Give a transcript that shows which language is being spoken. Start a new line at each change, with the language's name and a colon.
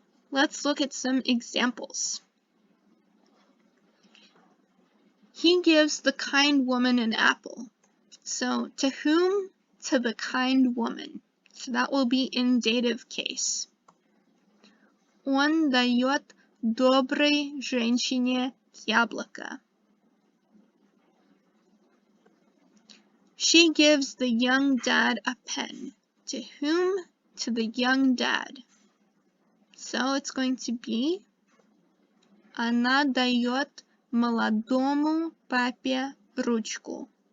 English: Let's look at some examples. He gives the kind woman an apple. So, to whom? To the kind woman. So that will be in dative case.
Russian: Он дает доброй женщине яблоко.
English: She gives the young dad a pen. To whom? To the young dad. So it's going to be
Russian: Она дает молодому папе ручку.